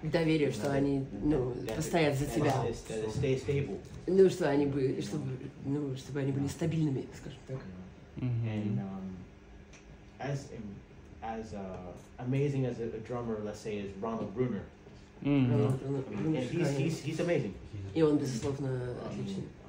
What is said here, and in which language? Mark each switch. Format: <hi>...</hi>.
<ru>Доверие, что они постоят за тебя.</ru> <en>That it stays stable.</en> <ru>Ну, что они были, чтобы они были стабильными, скажем так.</ru> <en>And as amazing as a drummer, let's say, is Ronald Bruner. And he's amazing.</en> <ru>И он, безусловно, отличный.</ru>